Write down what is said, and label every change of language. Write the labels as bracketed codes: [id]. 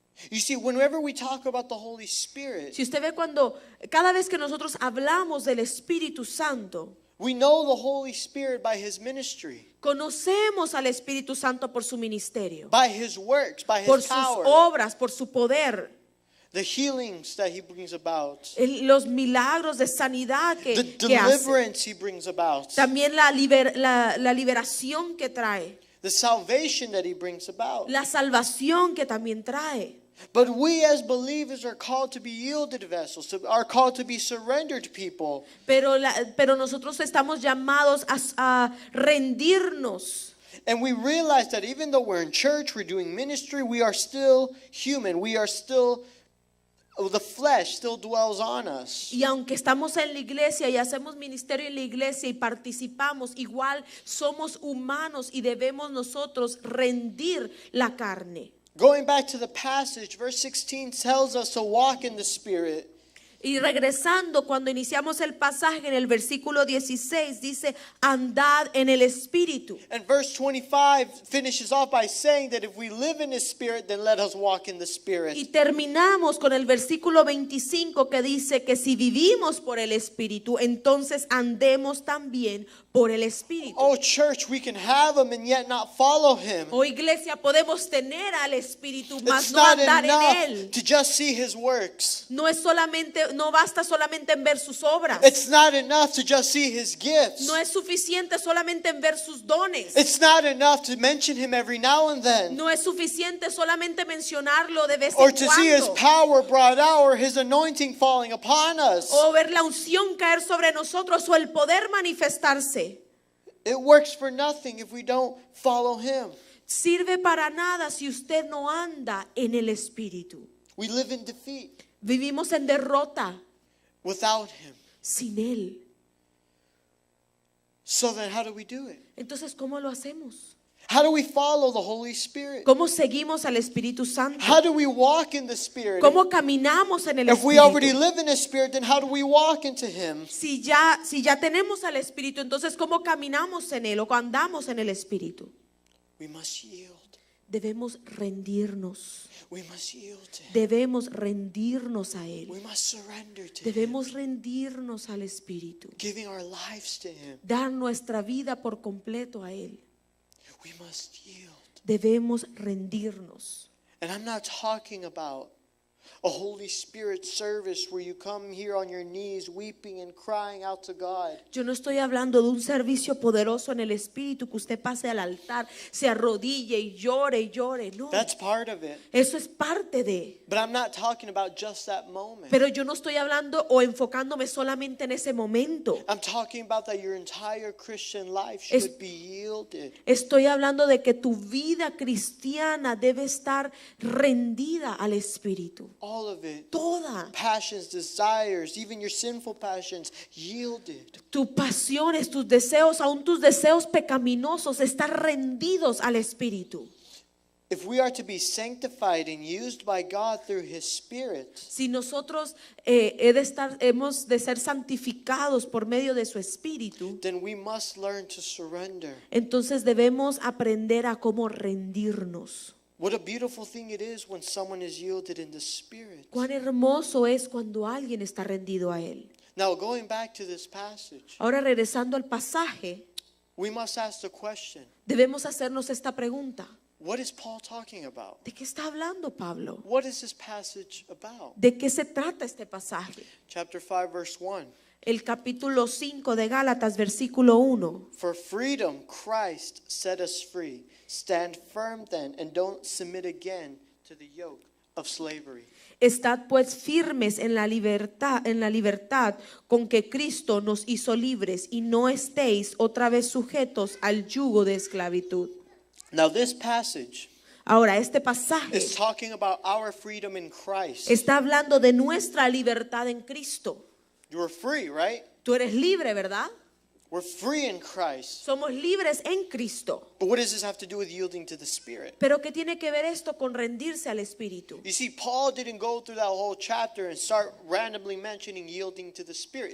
[en] You see, whenever we talk about the Holy Spirit, [es] Si usted ve cada vez que nosotros hablamos del Espíritu Santo, [en] we know the Holy Spirit by His ministry, [es] conocemos al Espíritu Santo por su ministerio, [en] by His works, by [es] por [en] His [es] sus [en] power, [es] obras, por su poder, [en] the healings that He brings about, [es] los milagros de sanidad [en] the [es] que hace, [en] deliverance He brings about, [es] también la liberación que trae, [en] the salvation that He brings about. [es] la salvación que también trae. [en] But we as believers are called to be yielded vessels, are called to be surrendered people. [es] Pero nosotros estamos llamados a rendirnos. [en] And we realize that even though we're in church, we're doing ministry, we are still human. We are still, the flesh still dwells on us. [es] Y aunque estamos en la iglesia y hacemos ministerio en la iglesia y participamos, igual somos humanos y debemos nosotros rendir la carne. [en] Going back to the passage, verse 16 tells us to walk in the Spirit. [es] Y regresando, cuando iniciamos el pasaje en el versículo 16, dice, andad en el Espíritu. [en] And verse 25 finishes off by saying that if we live in the Spirit, then let us walk in the Spirit. [es] Y terminamos con el versículo 25 que dice que si vivimos por el Espíritu, entonces andemos también por el Espíritu. [en] Oh, church, we can have Him and yet not follow Him. [es] Oh, iglesia, podemos tener al Espíritu, mas [en] It's [es] no [en] not [es] andar en [en] enough [es] él. [en] to just see His works. [es] No basta solamente en ver sus obras. [en] It's not enough to just see His gifts. [es] No es suficiente solamente en ver sus dones. [en] It's not enough to mention Him every now and then, [es] No es suficiente solamente mencionarlo de vez [en] or [es] en [en] to see His [es] cuando. [en] power brought out, or His anointing falling upon us. [es] O ver la unción caer sobre nosotros o el poder manifestarse. [en] It works for nothing if we don't follow Him. [es] Sirve para nada si usted no anda en el Espíritu. [en] We live in defeat [es] Vivimos en derrota [en] without Him. [es] sin Él. [en] So then how do we do it? [es] Entonces, ¿cómo lo hacemos? [en] How do we follow the Holy Spirit? [es] ¿Cómo seguimos al Espíritu Santo? [en] How do we walk in the Spirit? [es] ¿Cómo caminamos en el [en] If we already [es] Espíritu? [en] live in the Spirit, then how do we walk into Him? [es] Si ya tenemos al Espíritu, entonces ¿cómo caminamos en Él o andamos en el Espíritu? [en] We must yield. [es] Debemos rendirnos. [en] We must yield to Him. [es] Debemos rendirnos a Él. [en] We must surrender to Him. [es] Debemos rendirnos al Espíritu. [en] Giving our lives to Him. [es] Dar nuestra vida por completo a Él. [en] We must yield. [es] Debemos rendirnos. [en] And I'm not talking about a Holy Spirit service where you come here on your knees weeping and crying out to God. [es] Yo no estoy hablando de un servicio poderoso en el Espíritu que usted pase al altar, se arrodille y llore. [en] No, That's part of it. [es] eso es parte de. [en] But I'm not talking about just that moment. [es] Pero yo no estoy hablando o enfocándome solamente en ese momento. [en] I'm talking about that your entire Christian life [es] Es- [en] should be yielded. [es] Estoy hablando de que tu vida cristiana debe estar rendida al Espíritu. [en] All of it. [es] Toda. [en] Passions, desires, even your sinful passions, yielded. [es] Tus pasiones, tus deseos, aún tus deseos pecaminosos están rendidos al Espíritu. [en] If we are to be sanctified and used by God through His Spirit, [es] Si nosotros hemos de ser santificados por medio de su Espíritu, [en] then we must learn to surrender. [es] entonces debemos aprender a cómo rendirnos. [en] What a beautiful thing it is when someone is yielded in the Spirit. [es] Cuán hermoso es cuando alguien está rendido a Él. [en] Now, going back to this passage, [es] Ahora regresando al pasaje, [en] we must ask the question, [es] debemos hacernos esta pregunta. [en] what is Paul talking about? [es] ¿De qué está hablando Pablo? [en] What is this passage about? [es] ¿De qué se trata este pasaje? [en] Chapter 5, verse 1. [es] El capítulo 5 de Gálatas, versículo 1. [en] For freedom Christ set us free. Stand firm then and don't submit again to the yoke of slavery. [es] Estad pues firmes en la libertad con que Cristo nos hizo libres, y no estéis otra vez sujetos al yugo de esclavitud. [en] Now this passage [es] Ahora, este pasaje [en] is talking about our freedom in Christ. [es] está hablando de nuestra libertad en Cristo. [en] You are free, right? [es] Tú eres libre, ¿verdad? [en] We're free in Christ. [es] Somos libres en Cristo. [en] But what does this have to do with yielding to the Spirit? [es] Pero ¿qué tiene que ver esto con rendirse al Espíritu? [en] You see, Paul didn't go through that whole chapter and start randomly mentioning yielding to the Spirit.